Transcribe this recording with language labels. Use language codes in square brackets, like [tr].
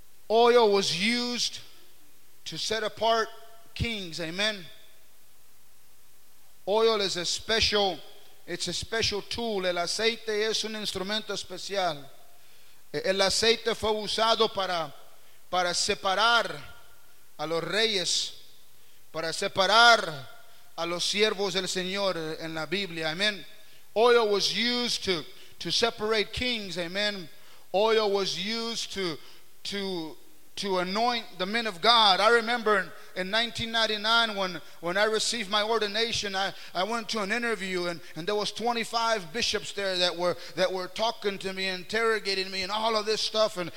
[en] Oil was used to set apart kings. Amen. Oil is a special, it's a special tool. [es] El aceite es un instrumento especial. El aceite fue usado para separar a los reyes, para separar a los siervos del Señor en la Biblia. [en] Amen. Oil was used to separate kings. Amen. Oil was used to anoint the men of God. I remember in 1999 when I received my ordination, I went to an interview and there was 25 bishops there that were talking to me, interrogating me and all of this stuff.